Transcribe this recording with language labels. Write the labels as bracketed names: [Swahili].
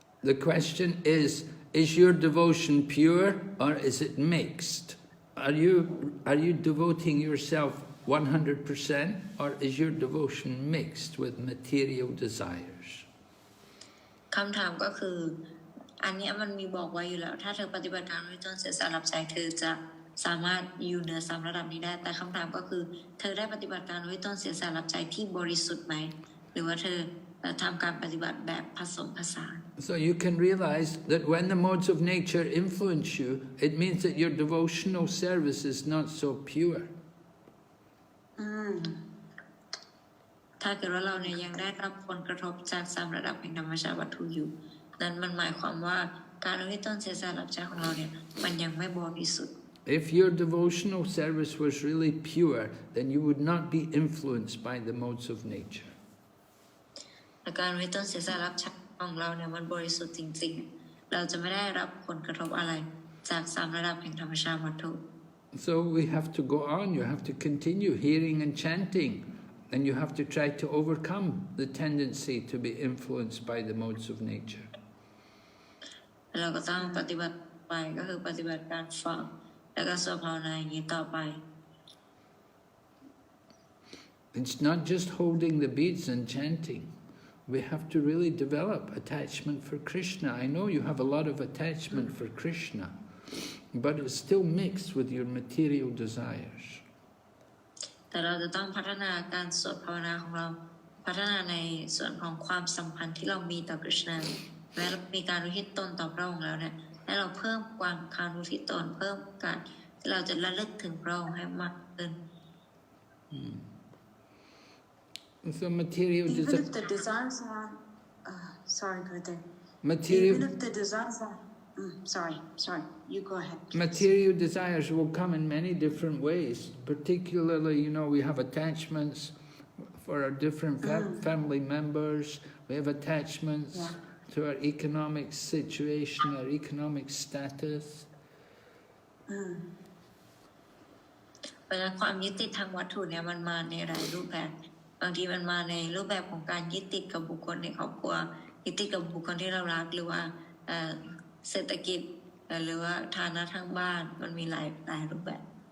[English] The question is your devotion pure or is it mixed? Are you devoting yourself 100% or is your devotion mixed with material desires? [Thai] คำถามก็คืออันนี้มันมีบอกไว้อยู่แล้วถ้าเธอปฏิบัติการอุทิศตนเสียสละรับใช้เธอจะ สามารถอยู่เหนือ3ระดับนี้ได้แต่คำถามก็คือเธอได้ปฏิบัติการด้วยต้นเสียสละรับใจที่บริสุทธิ์ไหมหรือว่าเธอทำการปฏิบัติแบบผสมผสาน [English] So you can realize that when the modes of nature influence you, it means that your devotional service is not so pure. [Thai] ถ้าเกิดว่าเราเนี่ยยังได้รับผลกระทบจาก3ระดับแห่งธรรมชาติวัตถุอยู่นั้นมันหมายความว่าการอุทิศตนเสียสละรับใจของเราเนี่ยมันยังไม่บริสุทธิ์ [English] If your devotional service was really pure, then you would not be influenced by the modes of nature. [Thai] การอุทิศตนเสียสละรับใจของเราเนี่ยมันบริสุทธิ์จริงๆเราจะไม่ได้รับผลกระทบอะไรจาก3ระดับแห่งธรรมชาติวัตถุ [English] So we have to go on, you have to continue hearing and chanting, and you have to try to overcome the tendency to be influenced by the modes of nature. [Thai] เราก็ต้องปฏิบัติไปก็คือปฏิบัติการฟังแล้วก็สวดภาวนาอย่างนี้ต่อไป [English] It's not just holding the beads and chanting. We have to really develop attachment for Krishna. I know you have a lot of attachment for Krishna, but it's still mixed with your material desires. [Thai] แต่เราจะต้องพัฒนาการสวดภาวนาของเราพัฒนาในส่วนของความสัมพันธ์ที่เรามีต่อ Krishna แม้เรามีการอุทิศตนต่อพระองค์แล้วเนี่ยให้เราเพิ่มความการอุทิศตนเพิ่มการที่เราจะระลึกถึงพระองค์ให้มากขึ้น [English] So material Even if the desires are, sorry, Gurudev. material Even if the desires are, sorry, you go ahead. Please. material desires will come in many different ways. Particularly, you know, we have attachments for our different family members. We have attachments to our economic situation, our economic status. [Thai] เวลาความยึดติดทางวัตถุเนี่ยมันมาในหลายรูปแบบบางทีมันมาในรูปแบบของการยึดติดกับบุคคลในครอบครัวยึดติดกับบุคคลที่เรารักหรือว่าเศรษฐกิจหรือว่าฐานะทางบ้านมันมีหลายรูปแบบ